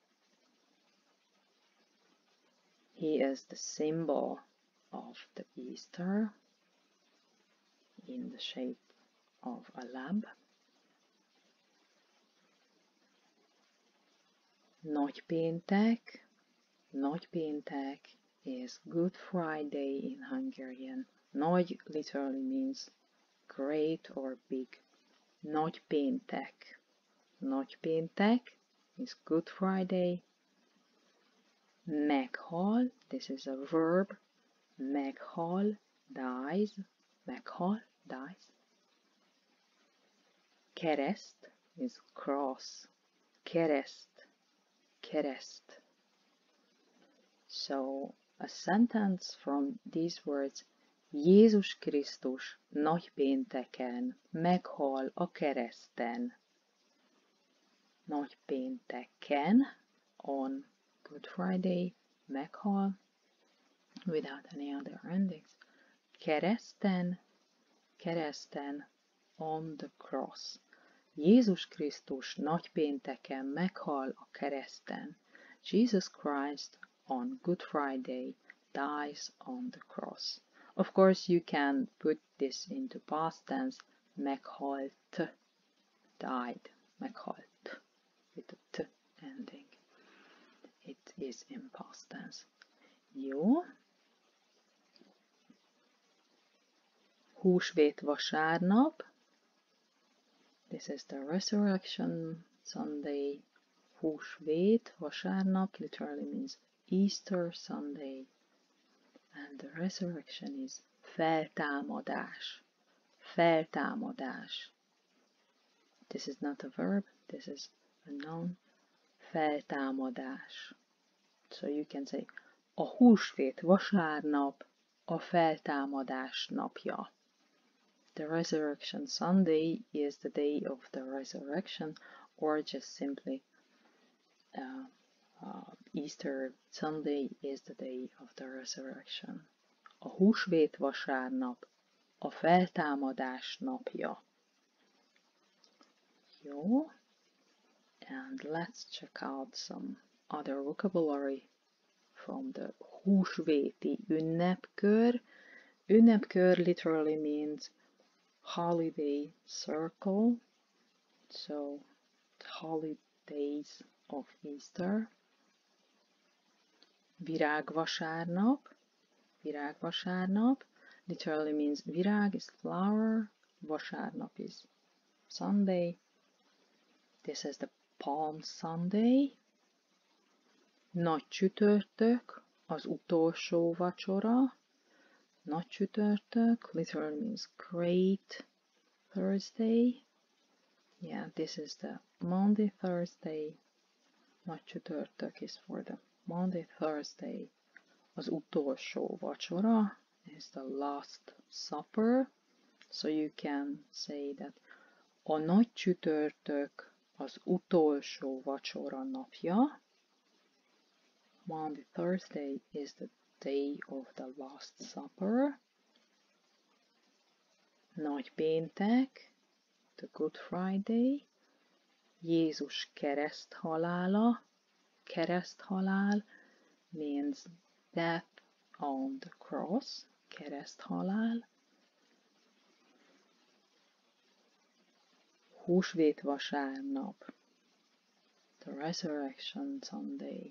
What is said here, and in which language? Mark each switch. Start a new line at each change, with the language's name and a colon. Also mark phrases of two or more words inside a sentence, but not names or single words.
English: He is the symbol of the Easter in the shape of a lamb.
Hungarian: Nagypéntek.
English: Nagypéntek is Good Friday in Hungarian. Nagy literally means great or big.
Hungarian: Nagy péntek. Nagy péntek
English: is Good Friday. Meghal, this is a verb. Meghal, dies. Meghal, dies. Kereszt is cross.
Hungarian: Kereszt, kereszt.
English: So a sentence from these words:
Hungarian: Jézus Krisztus nagypénteken meghal a kereszten. Nagypénteken,
English: on Good Friday, meghal, without any other endings.
Hungarian: Kereszten, kereszten,
English: on the cross.
Hungarian: Jézus Krisztus nagypénteken meghal a kereszten.
English: Jesus Christ on Good Friday dies on the cross. Of course, you can put this into past tense. Meghalt, died, meghalt, with a t ending. It is in past tense.
Hungarian: Jó. Húsvét vasárnap.
English: This is the Resurrection Sunday.
Hungarian: Húsvét vasárnap
English: literally means Easter Sunday. And the resurrection is feltámadás.
Hungarian: Feltámadás.
English: This is not a verb, this is a noun. Feltámadás. So you can say,
Hungarian: a húsvét vasárnap a feltámadás napja.
English: The Resurrection Sunday is the day of the resurrection, or just simply Easter Sunday is the day of the resurrection.
Hungarian: A húsvét vasárnap a feltámadás napja. Jó.
English: And let's check out some other vocabulary from the
Hungarian: húsvéti ünnepkör.
English: Ünnepkör literally means holiday circle, so holidays of Easter.
Hungarian: Virágvasárnap, virágvasárnap
English: literally means virág is flower, vasárnap is Sunday. This is the Palm Sunday.
Hungarian: Nagy csütörtök, az utolsó vacsora. Nagy csütörtök
English: literally means Great Thursday. Yeah, this is the Monday, Thursday.
Hungarian: Nagy csütörtök
English: is for the Monday, Thursday.
Hungarian: Az utolsó vacsora
English: is the Last Supper. So you can say that
Hungarian: a nagy csütörtök az utolsó vacsora napja.
English: Monday, Thursday is the day of the Last Supper.
Hungarian: Nagy péntek,
English: the Good Friday.
Hungarian: Jézus kereszthalála.
English: Kereszthalál means death on the cross.
Hungarian: Kereszthalál. Húsvét vasárnap,
English: the Resurrection Sunday.